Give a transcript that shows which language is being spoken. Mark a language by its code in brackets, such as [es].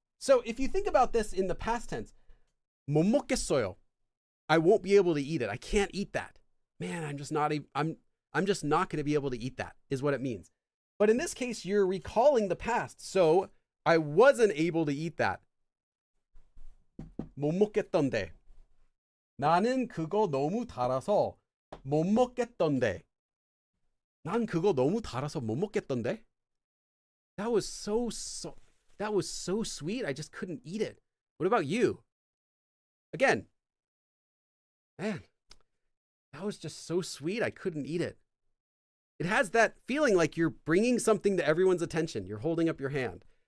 [en] So if you think about this in the past tense, [ko] 못 먹겠어요. [en] I won't be able to eat it. I can't eat that. Man, I'm just not going to be able to eat that is what it means. But in this case, you're recalling the past. So I wasn't able to eat that. [ko] 못 먹겠던데. 나는 그거 너무 달아서 못 먹겠던데. 난 그거 너무 달아서 못 먹겠던데. [en] That was so sweet, I just couldn't eat it. What about you? Again, man, that was just so sweet, I couldn't eat it. It has that feeling like you're bringing something to everyone's attention. You're holding up your hand.